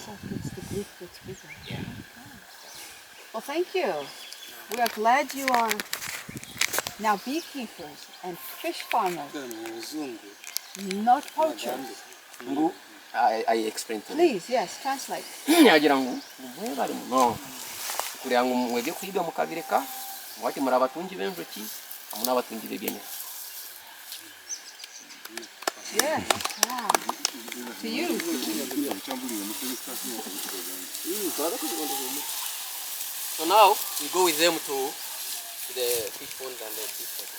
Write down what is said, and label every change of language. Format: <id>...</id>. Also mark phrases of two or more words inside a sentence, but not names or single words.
<en>So it's the group that's bigger. Yeah. Well, thank you. We are glad you are now beekeepers and fish farmers, not poachers. I explained to you. Please, yes, translate.</en> <nyn>Yagira ngu mwebale muno kugira ngu mwege kuyiga mukabireka mwati muri abatungi b'enjoki hamwe n'abatungi b'ebyene.</nyn> <en>Yes, wow. To you. So now we go with them to the fish ponds and the fish ponds.</en>